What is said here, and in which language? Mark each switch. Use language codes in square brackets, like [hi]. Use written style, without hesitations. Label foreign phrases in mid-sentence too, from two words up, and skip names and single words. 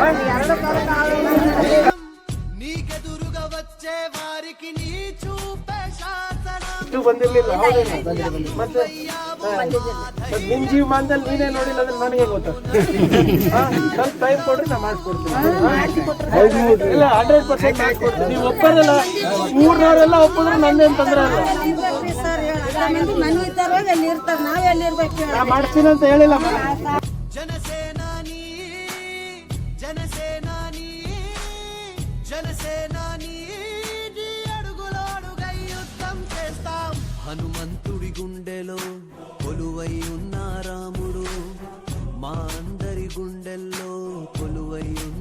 [kn] ಬಂದಿರ್ಲಿಲ್ಲ ಮತ್ತೆ ನಿಮ್ ಜೀವಮಾನದಲ್ಲಿ ನೀನೇ ನೋಡಿಲ್ಲ ಅಂದ್ರೆ ನನಗೆ ಗೊತ್ತ ಸ್ವಲ್ಪ ಟೈಮ್ ಕೊಡ್ರಿ ನಾ ಮಾಡ್ಕೊಡ್ತೀನಿ ಇಲ್ಲ 100% ಮಾಡ್ಕೊಡ್ತೀನಿ ನೀವು ಒಪ್ಪರಲ್ಲ ಊರ್ನವರೆಲ್ಲ ಒಪ್ಪಿದ್ರೆ ನಂದೇನು ತೊಂದರೆ ಇಲ್ಲ ನಾ ಮಾಡ್ತೀನಿ ಅಂತ ಹೇಳಿಲ್ಲ [te] హనుమంతుడి గుండెలో కొలువై ఉన్న రాముడు మా అందరి గుండెల్లో కొలువై ఉన్న